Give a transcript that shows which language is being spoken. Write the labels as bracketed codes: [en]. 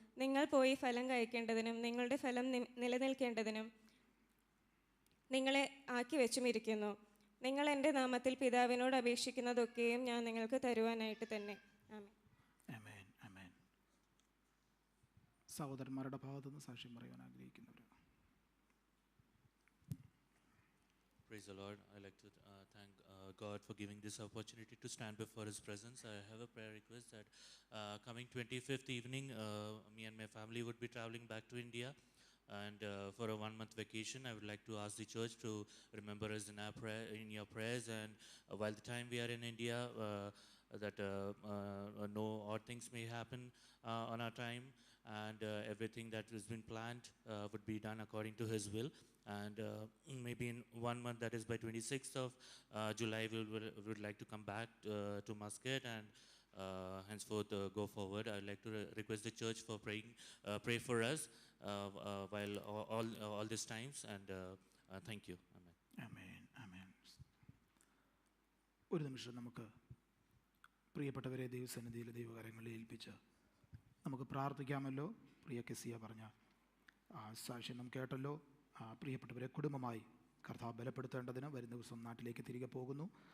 [ml] നിങ്ങൾ പോയി ഫലം കഴിക്കേണ്ടതിനും നിങ്ങളുടെ ഫലം നിലനിൽക്കേണ്ടതിനും നിങ്ങളെ ആക്കി വെച്ചും ഇരിക്കുന്നു. നിങ്ങൾ എൻ്റെ നാമത്തിൽ പിതാവിനോട് അപേക്ഷിക്കുന്നതൊക്കെയും ഞാൻ നിങ്ങൾക്ക് തരുവാനായിട്ട് തന്നെ. ആമേൻ, ആമേൻ. സഹോദരന്മാരുടെ ഭാഗത്തുനിന്ന് സാക്ഷ്യം പറയാൻ ആഗ്രഹിക്കുന്നവർ. [en] Praise the Lord. I'd like to thank God for giving this opportunity to stand before His presence. I have a prayer request that coming 25th evening, me and my family would be traveling back to India. And for a 1-month vacation, I would like to ask the church to remember us in your prayers. And while the time we are in India, that no odd things may happen on our time. And everything that has been planned would be done according to His will. And maybe in 1 month, that is by 26th of July, we would like to come back to Muscat and henceforth go forward. I would like to request the church for pray for us while all these times. And thank you. Amen. [ml] ആമേൻ, ആമേൻ. ഒരു നിമിഷം നമുക്ക് പ്രിയപ്പെട്ടവരെ ദൈവസന്നിധിയിൽ ദൈവകരങ്ങളിൽ ഏൽപ്പിച്ച് നമുക്ക് പ്രാർത്ഥിക്കാമല്ലോ. പ്രിയ കെസിയ പറഞ്ഞ സാക്ഷ്യം നാം കേട്ടല്ലോ. പ്രിയപ്പെട്ടവരെ, കുടുംബമായി കർത്താവ് ബലപ്പെടുത്തേണ്ടതിന് വരുന്ന ദിവസം നാട്ടിലേക്ക് തിരികെ പോകുന്നു.